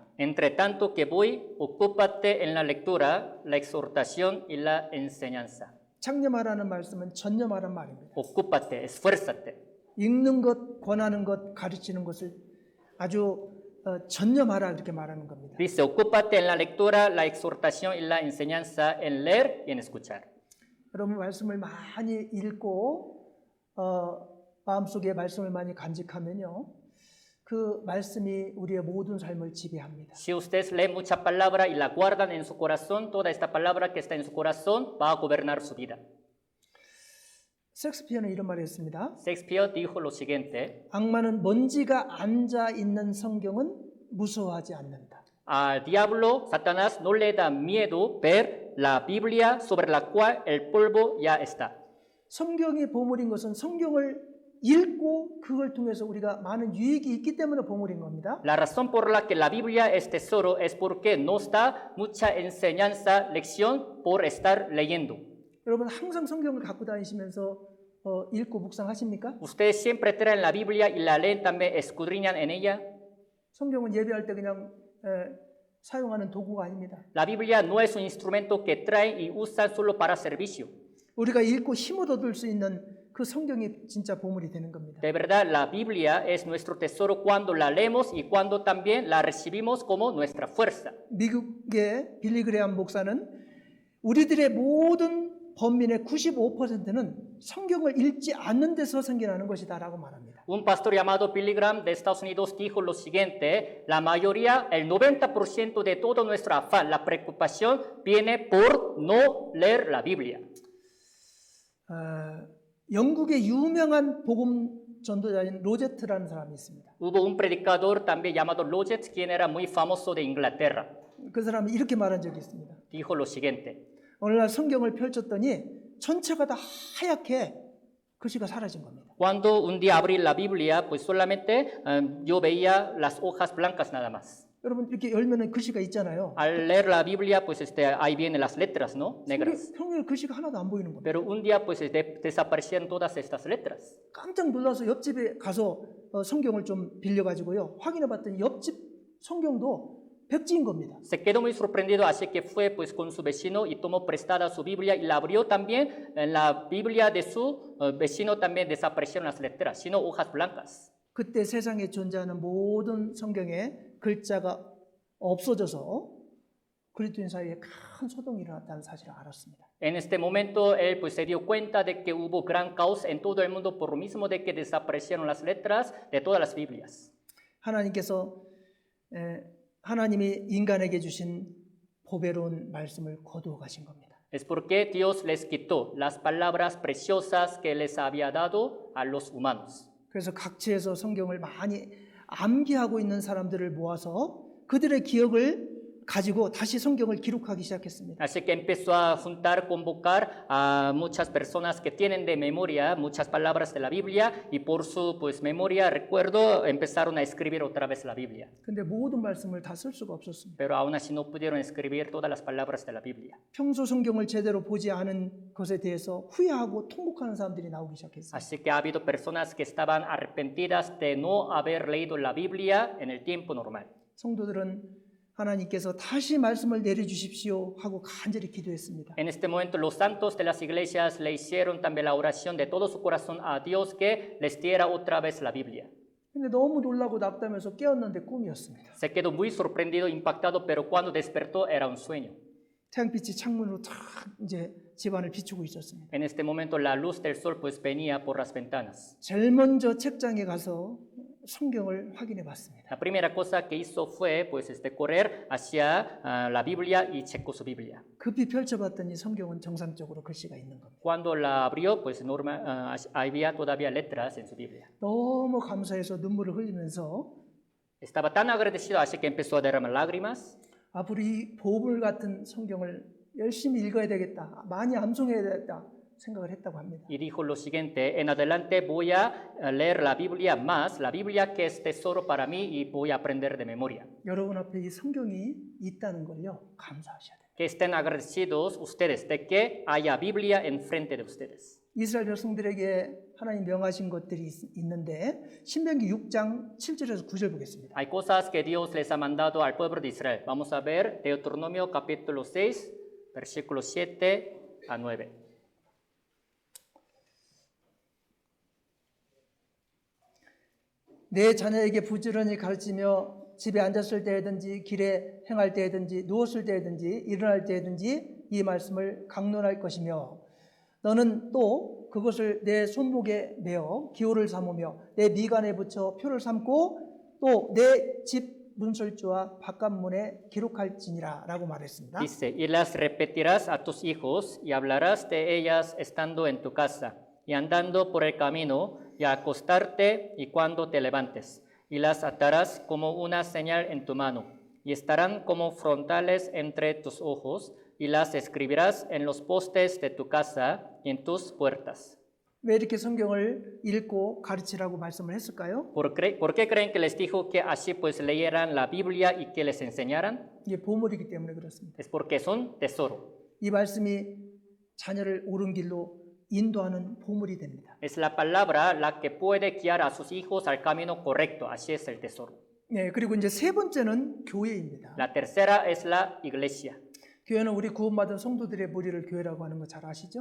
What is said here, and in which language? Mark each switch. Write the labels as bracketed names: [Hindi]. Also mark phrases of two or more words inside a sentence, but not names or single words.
[Spanish] Entre tanto que voy, ocúpate en la lectura, la exhortación y la enseñanza. [Korean] 창념하라는 말씀은 전념하라는 말입니다. [Spanish] Ocúpate, esfuérzate. [Korean] 읽는 것, 권하는 것, 가르치는 것을 아주 전념하라 이렇게 말하는 겁니다. [Spanish] Dice, ocúpate en la lectura, la exhortación y la enseñanza, en leer y en escuchar. [Korean] 여러분 말씀을 많이 읽고 마음속에 말씀을 많이 간직하면요. 그 말씀이 우리의 모든 삶을 지배합니다. [Spanish] Si ustedes leen mucha palabra y la guardan en su corazón, toda esta palabra que está en su corazón va a gobernar su vida. [Korean] 섹스피어는 이런 말을 했습니다. [Spanish] Shakespeare dijo lo siguiente: [Korean] 악마는 먼지가 앉아 있는 성경은 무서워하지 않는다. [Spanish] al diablo, Satanás, no le da miedo ver la Biblia sobre la cual el polvo ya está. [Korean] 성경이 보물인 것은 성경을 읽고 그걸 통해서 우리가 많은 유익이 있기 때문에 보물인 겁니다. [Spanish] La razón por la que la Biblia es tesoro es porque nos da mucha enseñanza, lección por estar leyendo. [Korean] 여러분 항상 성경을 갖고 다니시면서 읽고 묵상하십니까? [Spanish] Ustedes siempre traen la Biblia y la leen, también escudriñan en ella. [Korean] 성경은 예배할 때 그냥 사용하는 도구가 아닙니다. [Spanish] La Biblia no es un instrumento que traen y usan solo para servicio. [Korean] 우리가 읽고 힘을 얻을 수 있는 그 성경이 진짜 보물이 되는 겁니다. [Spanish] De verdad, la Biblia es nuestro tesoro cuando la leemos y cuando también la recibimos como nuestra fuerza. [Korean] 미국의 빌리 그레함 목사는 우리들의 모든 범민의 95%는 성경을 읽지 않는 데서 생겨나는 것이다라고 말합니다. [Spanish] Un pastor llamado Billy Graham de Estados Unidos dijo lo siguiente: la mayoría, el 90% de todo nuestro afán, la preocupación, viene por no leer la Biblia. [Korean] 영국의 유명한 복음 전도자인 로제트라는 사람이 있습니다. [Spanish] Hubo un predicador también llamado Loget, quien era muy famoso de Inglaterra. [Korean] 그 사람이 이렇게 말한 적이 있습니다. [Spanish] Dijo lo siguiente: [Korean] 어느 날 성경을 펼쳤더니 전체가 다 하얗게 글씨가 사라진 겁니다. [Spanish] Cuando un día abrí la Biblia, pues solamente yo veía las hojas blancas nada más. [Korean] 여러분 이렇게 열면은 글씨가 있잖아요. [Spanish] Al leer la Biblia, pues ahí vienen las letras, ¿no? Negras. [Korean] 평일 글씨가 하나도 안 보이는 겁니다. [Spanish] Pero un día, pues desaparecían todas estas letras. [Korean] 깜짝 놀라서 옆집에 가서 성경을 좀 빌려가지고요. 확인해봤더니 옆집 성경도 백지인 겁니다. [Spanish] Se quedó muy sorprendido, así que fue pues con su vecino y tomó prestada su Biblia y la abrió también. En la Biblia de su vecino también desaparecieron las letras, sino hojas blancas. [Korean] 그때 세상에 존재하는 모든 성경에 글자가 없어져서 그리스도인 사이에 큰 소동이 일어났다는 사실을 알았습니다. [Spanish] En este momento él pues se dio cuenta de que hubo gran caos en todo el mundo por lo mismo de que desaparecieron las letras de todas las Biblias. [Korean] 하나님께서 하나님이 인간에게 주신 보배로운 말씀을 거두어 가신 겁니다. [Spanish] Es porque Dios les quitó las palabras preciosas que les había dado a los humanos. [Korean] 그래서 각지에서 성경을 많이 암기하고 있는 사람들을 모아서 그들의 기억을 가지고 다시 성경을 기록하기 시작했습니다. [Spanish] Así que empezó a juntar, convocar a muchas personas que tienen de memoria muchas palabras de la Biblia y por su pues memoria, recuerdo, empezaron a escribir otra vez la Biblia. [Korean] 근데 모든 말씀을 다 쓸 수가 없었습니다. [Spanish] Pero aún así no pudieron escribir todas las palabras de la Biblia. [Korean] 평소 성경을 제대로 보지 않은 것에 대해서 후회하고 통곡하는 사람들이 나오기 시작했어요. [Spanish] Así que ha habido personas que estaban arrepentidas de no haber leído la Biblia en el tiempo normal. [Korean] 성도들은 하나님께서 다시 말씀을 내려주십시오 하고 간절히 기도했습니다. [Spanish] En este momento los santos de las iglesias le hicieron también la oración de todo su corazón a Dios que les diera otra vez la Biblia. [Korean] 근데 너무 놀라고 낙담해서 깨었는데 꿈이었습니다. [Spanish] Se quedó muy sorprendido, impactado, pero cuando despertó era un sueño. [Korean] 태양빛이 창문으로 탁 이제 집안을 비추고 있었습니다. [Spanish] En este momento la luz del sol pues venía por las ventanas. [Korean] 제일 먼저 책장에 가서 성경을 확인해 봤습니다. [Spanish] La primera cosa que hizo fue pues correr hacia la Biblia y checó su Biblia. [Korean] 급히 펼쳐봤더니 성경은 정상적으로 글씨가 있는 겁니다. [Spanish] Cuando la abrió pues había todavía letras en su Biblia. [Korean] 너무 감사해서 눈물을 흘리면서 [Spanish] Estaba tan agradecido así que empezó a derramar lágrimas. [Korean] 앞으로 이 보물 같은 성경을 열심히 읽어야 되겠다. 많이 암송해야 되겠다. 생각을 했다고 합니다. [Spanish] Y dijo lo siguiente: en adelante voy a leer la Biblia más, la Biblia que es tesoro para mí y voy a aprender de memoria. [Korean] 여러분 앞에 이 성경이 있다는 걸요 감사하셔야 돼요. [Spanish] Que estén agradecidos ustedes de que haya Biblia enfrente de ustedes. [Korean] 이스라엘 백성들에게 하나님 명하신 것들이 있는데 신명기 6장 7절에서 9절 보겠습니다. [Spanish] Hay cosas que Dios les ha mandado al pueblo de Israel. Vamos a ver Deuteronomio capítulo 6, versículos 7 a 9. [Korean] 내 자녀에게 부지런히 가르치며 집에 앉았을 때든지 길에 행할 때든지 누웠을 때든지 일어날 때든지 이 말씀을 강론할 것이며 너는 또 그것을 내 손목에 메어 기호를 삼으며 내 미간에 붙여 표를 삼고 또 내 집 문설주와 바깥문에 기록할지니라 라고 말했습니다. [Spanish] Dice, y las repetirás a tus hijos y hablarás de ellas estando en tu casa y andando por el camino y a acostarte y cuando te levantes, y las atarás como una señal en tu mano, y estarán como frontales entre tus ojos, y las escribirás en los postes de tu casa y en tus puertas. [Korean] 왜 이렇게 성경을 읽고 가르치라고 말씀을 했을까요? [Spanish] ¿Por qué creen que les dijo que así pues leyeran la Biblia y que les enseñaran? [Korean] 이게 보물이기 때문에 그렇습니다. [Spanish] Es porque son tesoro. [Korean] 이 말씀이 자녀를 옳은 길로 인도하는 보물이 됩니다. [Spanish] Es la palabra la que puede guiar a sus hijos al camino correcto. Así es el tesoro. [Korean] 네, 그리고 이제 세 번째는 교회입니다. [Spanish] La tercera es la iglesia. [Korean] 교회는 우리 구원받은 성도들의 무리를 교회라고 하는 거 잘 아시죠?